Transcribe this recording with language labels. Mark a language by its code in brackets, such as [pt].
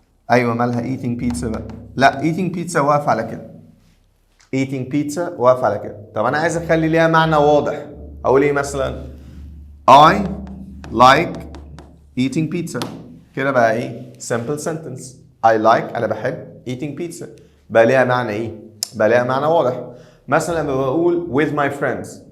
[ar] ايوه مالها eating pizza بقى؟ لا eating pizza واقف على كده. eating pizza واقف على كده. طب انا عايز اخلي ليها معنى واضح، اقول ايه مثلا؟ I like eating pizza. كده بقى ايه؟ simple sentence. [en] I like انا بحب eating pizza. [ar] بقى ليها معنى ايه؟ بقى ليها معنى واضح. مثلا لما بقول with my friends.